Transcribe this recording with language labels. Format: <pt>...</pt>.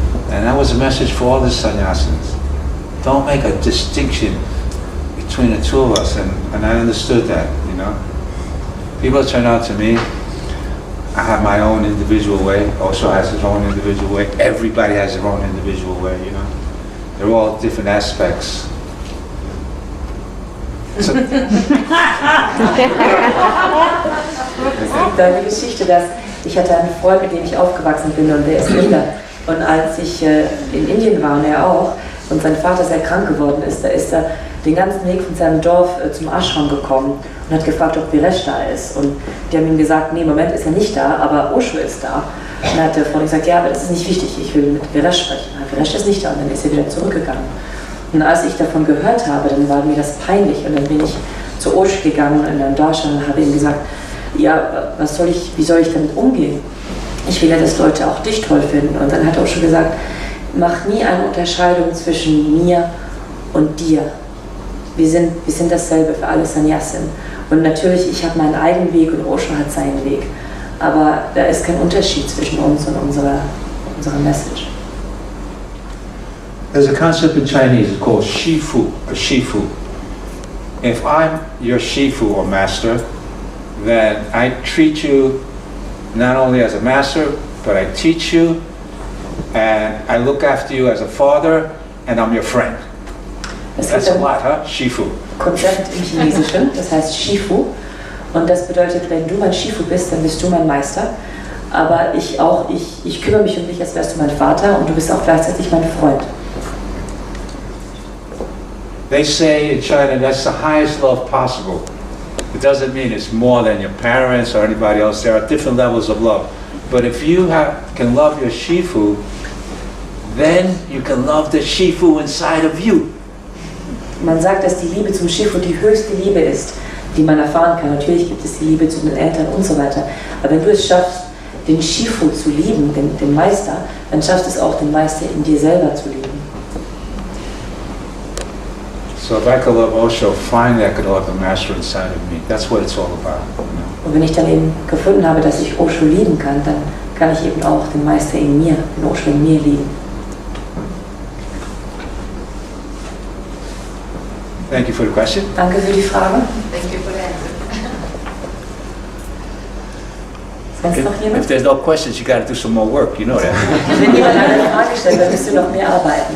<en>And that was a message for all the sannyasins. Don't make a distinction between the two of us, and I understood that, you know. People turn on to me. I have my own individual way. Osho has his own individual way. Everybody has their own individual way, you know. They're all different aspects.</en> <de>Es gibt eine Geschichte, dass ich hatte einen Freund, mit dem ich aufgewachsen bin, und der ist Inder. Und als ich in Indien war und er auch, und sein Vater sehr krank geworden ist, da ist er den ganzen Weg von seinem Dorf zum Ashram gekommen und hat gefragt, ob Veeresh da ist. Und die haben ihm gesagt, nee, im Moment ist er nicht da, aber Osho ist da. Und dann hat der Freund gesagt, ja, aber das ist nicht wichtig, ich will mit Veeresh sprechen. Veeresh ist nicht da, und dann ist er wieder zurückgegangen. Und als ich davon gehört habe, dann war mir das peinlich, und dann bin ich zu Osho gegangen in Beim Darshan und habe ihm gesagt, ja, wie soll ich damit umgehen? Ich will ja, dass Leute auch dich toll finden. Und dann hat Osho gesagt, mach nie eine Unterscheidung zwischen mir und dir. Wir sind dasselbe für alle Sannyasin. Und natürlich, ich habe meinen eigenen Weg und Osho hat seinen Weg. Aber da ist kein Unterschied zwischen uns und unserer Message.</de> <en>There's a concept in Chinese, it's called Shifu, or Shifu. If I'm your Shifu or master, then I treat you not only as a master, but I teach you, and I look after you as a father, and I'm your friend. That's a lot, huh? Shifu.</en> <de>Konzept im Chinesischen, das heißt Shifu. Und das bedeutet, wenn du mein Shifu bist, dann bist du mein Meister. Aber ich kümmere mich um dich, als wärst du mein Vater, und du bist auch gleichzeitig mein Freund.</de> <en>They say in China that's the highest love possible. It doesn't mean it's more than your parents or anybody else. There are different levels of love. But if you can love your Shifu, then you can love the Shifu inside of you.</en> <de>Man sagt, dass die Liebe zum Shifu die höchste Liebe ist, die man erfahren kann. Natürlich gibt es die Liebe zu den Eltern und so weiter. Aber wenn du es schaffst, den Shifu zu lieben, den Meister, dann schaffst du es auch, den Meister in dir selber zu lieben.</de> <en>So if I could love Osho, finally I could love the master inside of me. That's what it's all about. You know?</en> <de>Und wenn ich dann eben gefunden habe, dass ich Osho lieben kann, dann kann ich eben auch den Meister in mir, den Osho in mir lieben.</de> <en>Thank you for the question.</en> <de>Danke für die Frage.</de> <en>Thank you for the answer.</en> <de>Sonst noch jemand?</de> <en>If there's no questions, you got to do some more work. You know that.</en> <de>Wenn jemand eine Frage stellt, dann müsst ihr noch mehr arbeiten.</de>